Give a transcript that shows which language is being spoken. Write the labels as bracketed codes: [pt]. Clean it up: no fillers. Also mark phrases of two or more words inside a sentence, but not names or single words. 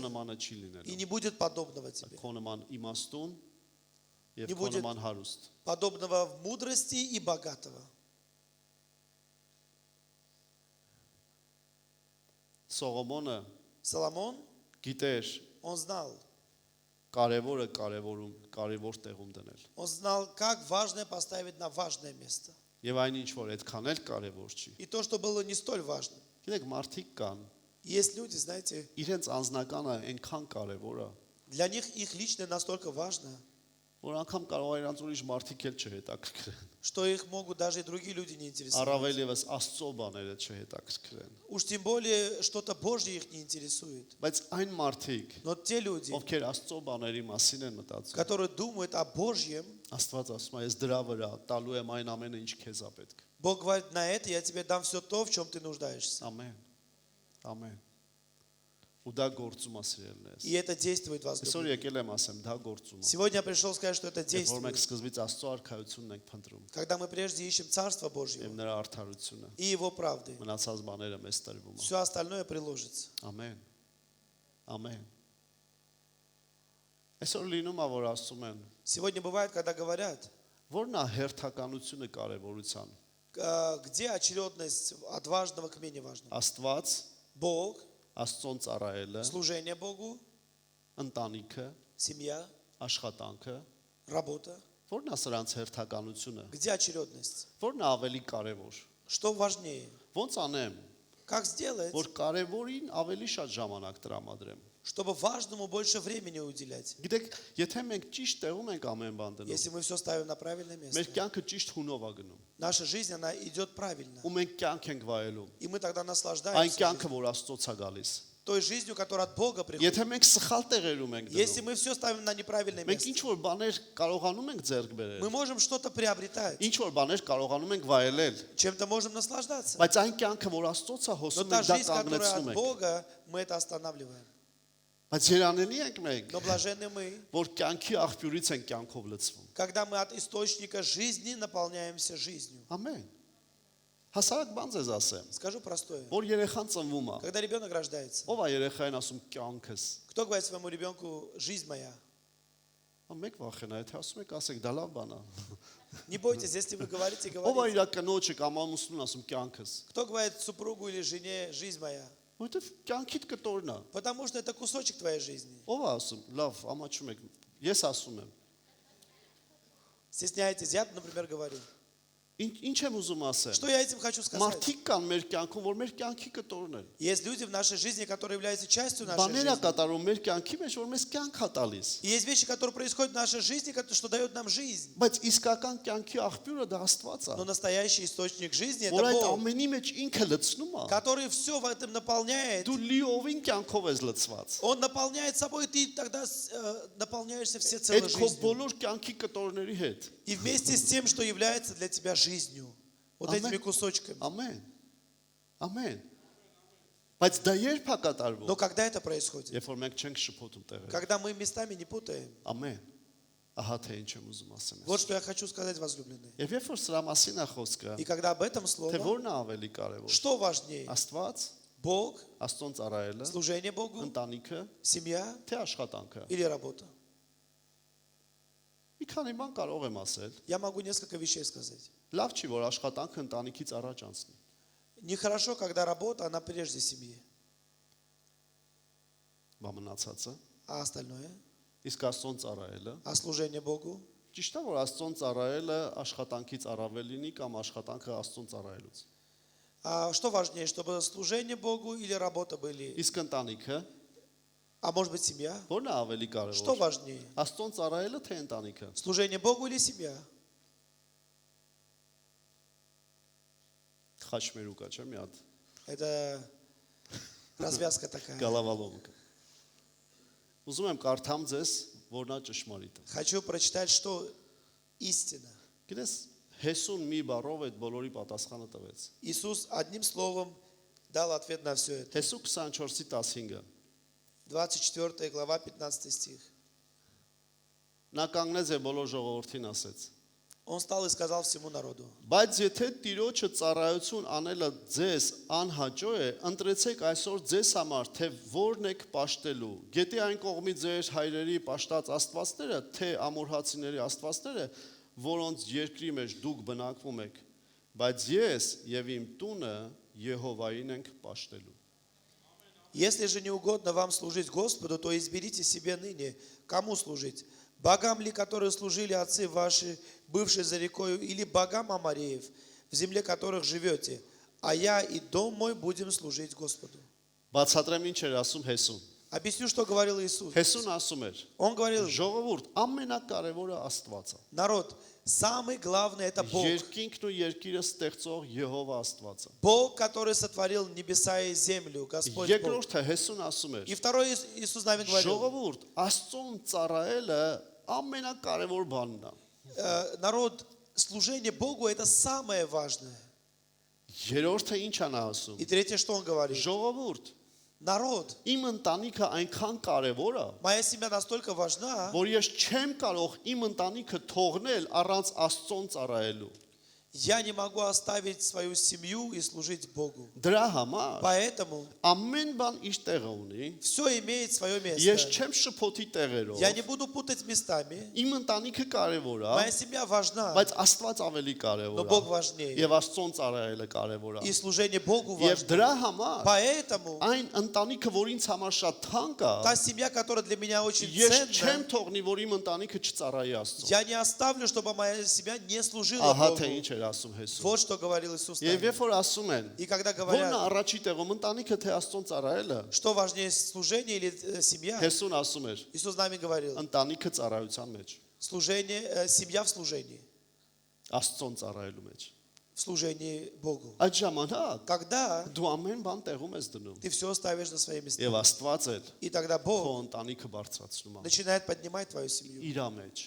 [hy] նմանը չի [ru] И [hy] լինելու։ [ru] не будет подобного тебе. [hy] Քո նման իմաստուն եւ [ru] Не [hy] քո [ru] будет. [hy] նման հարուստ։ [ru] Подобного в мудрости и богатого. [hy] Սողոմոնը [ru] Соломон, [hy] գիտեր [ru] он знал. [hy] կարևոր տեղում դնել։ [ru] Он знал, как важное поставить на важное место. [hy] Եվ այն ինչ որ այդքան էլ կարևոր չի։ [ru] И то, что было не столь важным. [hy] Գիտեք, մարդիկ կան, [ru] Есть люди, знаете, [hy] իրենց անձնականը այնքան կարևոր է, [ru] для них их личное настолько важно, [hy] որ անգամ կարող է իրանց ուրիշ մարդիկ էլ չհետաքրքրեն։ [ru] что их могут даже и другие люди не интересовать. [hy] Առավել եւս Աստծո բաները չհետաքրքրեն։ [ru] Уж тем более что-то Божье их не интересует. [hy] Բայց այն մարդիկ, [ru] Но те люди, [hy] ովքեր Աստծո բաների մասին են մտածում, [ru] которые думают о Божьем, [hy] Աստված ասում է, ես դրա վրա տալու եմ այն ամենը, ինչ քեզ է պետք։ [ru] Бог говорит, на это я тебе дам все то, в чем ты нуждаешься. [hy] Ամեն։ Ամեն։ Ու դա գործում է սիրելիներս։ [ru] И это действует в вас. [hy] Այսօր եկել եմ ասեմ, դա գործում է։ [ru] Сегодня я пришел сказать, что это [hy] Որ մենք [ru] действует. [hy] սկզբից Աստծո արքայությունն ենք փնտրում, [ru] Когда мы прежде ищем Царство Божье [hy] եւ նրա արդարությունը, [ru] и Его правды, [hy] մնացած բաները մեզ տրվում է։ [ru] все остальное приложится. [hy] Ամեն։ Ամեն։ Այսօր լինում է, որ ասում են, [ru] Сегодня бывает, когда говорят, [hy] որն է հերթականությունը կարևորության։ [ru] где очередность от важного к менее важному. [hy] Աստված, [ru] Бог, [hy] Աստծոն ծառայելը, [ru] служение Богу, [hy] ընտանիքը, [ru] семья, [hy] աշխատանքը, [ru] работа. [hy] որն է սրանց հերթականությունը։ [ru] Где очередность? [hy] Որն է ավելի կարևոր։ [ru] Что важнее? [hy] Ոնց անեմ, [ru] Как сделать, [hy] որ կարևորին ավելի շատ ժամանակ տրամադրեմ։ [ru] чтобы важному больше времени уделять? [hy] Գիտեք, եթե մենք ճիշտ տեղում ենք ամեն բան դնում, [ru] Если мы все ставим на правильное [hy] մեր [ru] место, [hy] կյանքը ճիշտ հունով է գնում։ [ru] наша жизнь, она идет правильно. [hy] Ու մենք կյանք ենք վայելում։ [ru] И мы тогда [hy] Այն [ru] наслаждаемся [hy] կյանքը, [ru] жизнью. [hy] որ Աստծոց է գալիս։ [ru] той жизнью, которая от Бога приходит. [hy] Եթե մենք սխալ տեղերում ենք [ru] Если [hy] դնում, [ru] мы все ставим на неправильное [hy] մենք ինչ [ru] место, [hy] որ բաներ կարողանում ենք ձեռք [ru] мы [hy] բերել, [ru] можем что-то приобретать, [hy] ինչ որ բաներ կարողանում ենք վայելել, [ru] чем-то можем наслаждаться. [hy] բայց այն կյանքը, որ Աստծոց է [ru] Но [hy] հոսում, [ru] та [hy] մենք դա [ru] жизнь, которая [hy] կանգնեցնում [ru] от [hy] ենք։ [ru] Бога, мы это останавливаем. [hy] Բայց երանելի ենք մենք, [ru] Но блаженны мы, [hy] որ կյանքի աղբյուրից են կյանքով լցվում։ [ru] когда мы от источника жизни наполняемся жизнью. [hy] Ամեն։ Հասարակ բան ձեզ ասեմ, [ru] Скажу простое. [hy] որ երեխան ծնվում է, [ru] Когда ребенок рождается, [hy] ով է երեխային ասում կյանքս։ [ru] кто говорит своему ребенку «жизнь моя»? [hy] Մեկ վախենա, եթե ասում եք, ասեք, դա լավ բան է։ [ru] Не бойтесь, если вы говорите, [hy] Ով է [ru] говорите. [hy] իր կնոջը կամ ամուսնուն ասում կյանքս։ [ru] Кто говорит супругу или жене «жизнь моя»? [hy] Որովհետև կյանքիդ կտորն է։ [ru] Потому что это кусочек твоей жизни. [hy] Ով է ասում, լավ, ամաչում եք։ Ես ասում եմ։ [ru] Стесняетесь, я, например, говорю. [hy] Ինչ եմ ուզում ասել։ [ru] Что я этим хочу сказать? [hy] Մարդիկ կան մեր կյանքում, որ մեր կյանքի կտորն են։ [ru] Есть люди в нашей жизни, которые являются частью нашей [hy] Բաներ է [ru] жизни. [hy] կատարում մեր կյանքի մեջ, որ մեզ կյանք է տալիս։ [ru] И есть вещи, которые происходят в нашей жизни, что дают нам жизнь. [hy] Բայց իսկական կյանքի աղբյուրը դա Աստված է, [ru] Но настоящий источник жизни [hy] որ [ru] это [hy] այդ [ru] Бог, [hy] ամենի մեջ ինքը լցնում է։ [ru] который все в этом наполняет. [hy] Դու լիովին կյանքով ես լցված։ [ru] Он наполняет собой, и ты тогда наполняешься всецело [hy] Այդ քո [ru] жизнью. [hy] բոլոր կյանքի կտորների հետ։ [ru] И вместе с тем, что является для тебя жизнью. Вот [hy] Ամեն։ [ru] этими կусочками. [hy] Ամեն։ Ամեն։ Բայց դա երբ է կատարվում։ [ru] Но когда это происходит? [hy] Երբ որ մենք չենք շփոթում տեղերը։ [ru] Когда мы местами не путаем. [hy] Ամեն։ Ահա թե ինչ եմ ուզում ասեմ։ [ru] Вот что я хочу сказать, возлюбленные. [hy] Եվ երբ որ սրա մասին է խոսքը, [ru] И когда об этом [hy] թե [ru] слово, [hy] որն է ավելի կարևոր։ [ru] что важнее? [hy] Աստված, [ru] Бог, [hy] Աստծոն ծառայելը, [ru] служение Богу, [hy] ընտանիքը, [ru] семья [hy] թե աշխատանքը։ [ru] или работа? [hy] Մի քանի բան կարող եմ ասել։ [ru] Я могу несколько вещей сказать. [hy] Լավ չի, որ աշխատանքը ընտանիքից առաջ անցնի։ [ru] Нехорошо, когда работа, она прежде семьи. [hy] Բա մնացածը։ [ru] А остальное? [hy] Իսկ Աստծոն ծառայելը, [ru] А служение Богу? [hy] ճիշտ է, որ Աստծոն ծառայելը աշխատանքից առավել լինի կամ աշխատանքը Աստծոն ծառայելուց։ [ru] А что важнее, чтобы служение Богу или работа были? [hy] Իսկ ընտանիքը, [ru] А может быть семья? [hy] որն է ավելի [ru] Что [hy] կարևոր։ [ru] важнее? [hy] Աստծոն ծառայելը թե ընտանիքը։ [ru] Служение Богу или семья? [hy] Խաչմերուկա չէ՞ մի հատ։ [ru] Это развязка такая. [hy] Գալավալովկը։ Ուզում եմ կարդամ ձեզ, որն է ճշմարիտը։ [ru] Хочу прочитать, что истина. [hy] Գիտես, Հեսուն մի բառով այդ բոլորի պատասխանը տվեց։ [ru] Иисус одним словом дал ответ на все это. [hy] Հեսու 24-ի 15-ը։ [ru] 24 глава, 15 стих. [hy] Նա կանգնեց եւ բոլոր ժողովրդին ասեց. [ru] Он встал и сказал всему народу: [hy] Բայց եթե Տիրոջը ծառայություն անելը ձեզ անհաճո է, ընտրեցեք այսօր ձեզ համար, թե որն եք պաշտելու։ Գետի այն կողմի ձեր հայրերի պաշտած աստվածները, թե ամորհացիների աստվածները, որոնց երկրի մեջ դուք բնակվում եք։ Բայց ես եւ իմ տունը Եհովային ենք պաշտելու։ [ru] Если же не угодно вам служить Господу, то изберите себе ныне, кому служить. Богам ли, которые служили отцы ваши, бывшие за рекою, или богам Амореев, в земле которых живете, а я и дом мой будем служить Господу. [hy] Բացատրեմ ինչ էր ասում Հեսուն։ [ru] Объясню, что говорил Иисус. [hy] Հեսուն ասում էր. [ru] Он говорил, [hy] Ժողովուրդ, ամենակարևորը Աստված է։ [ru] народ, самый главный это Бог. [hy] Երկինքն ու երկիրը ստեղծող Եհովա Աստված է։ [ru] Бог, который сотворил небеса и землю, Господь Бог. [hy] Երկրորդը Հեսուն ասում էր. [ru] И второй Иисус нами говорил, [hy] Ժողովուրդ, Աստծուն ծառայելը ամենակարևոր բանն է։ [ru] народ, служение Богу это самое важное. [hy] Երրորդը ինչ է նա ասում։ [ru] И третье, что он говорит, [hy] Ժողովուրդ, [ru] народ, [hy] իմ ընտանիքը այնքան կարևոր է, [ru] моя семья настолько важна, [hy] որ ես չեմ կարող իմ ընտանիքը թողնել առանց Աստծուն ծառայելու։ [ru] я не могу оставить свою семью и служить Богу. [hy] Դրա համար [ru] Поэтому [hy] ամեն բան իր տեղը ունի։ [ru] все имеет свое [hy] Ես [ru] место. [hy] չեմ շփոթի տեղերով։ [ru] Я не буду путать местами. [hy] Իմ ընտանիքը կարևոր է, [ru] Моя семья важна, [hy] բայց Աստված ավելի [ru] но [hy] կարևոր [ru] Бог [hy] է։ [ru] важнее. [hy] Եվ Աստծուն ծառայելը կարևոր [ru] И [hy] է։ [ru] служение Богу [hy] Եվ [ru] важно. [hy] դրա համար [ru] Поэтому [hy] այն ընտանիքը, որ ինձ համար շատ թանկ է, [ru] та семья, которая для меня очень [hy] ես [ru] ценна, [hy] չեմ թողնի, որ իմ ընտանիքը չծառայի Աստծուն։ [ru] я не оставлю, чтобы моя семья не служила [hy] Ահա թե [ru] Богу. [hy] ինչ էր ասում Հեսուն։ [ru] Вот что говорил Иисус. [hy] Եվ [ru] нам. [hy] երբ որ ասում են, [ru] И когда [hy] որն է [ru] говорят, [hy] առաջի տեղում ընտանիքը թե Աստծուն ծառայելը, [ru] что важнее, служение или семья, [hy] Հեսուն ասում էր, [ru] Иисус нами говорил, [hy] ընտանիքը ծառայության մեջ, [ru] служение, семья в служении [hy] Աստծուն ծառայելու մեջ։ [ru] в служении Богу. [hy] Այդ ժամանակ [ru] Когда [hy] դու ամեն բան տեղում ես դնում, [ru] ты все ставишь на свои места, [hy] եւ Աստված էլ [ru] и тогда [hy] քո [ru] Бог [hy] ընտանիքը բարձրացնում է [ru] начинает поднимать твою семью [hy] իր մեջ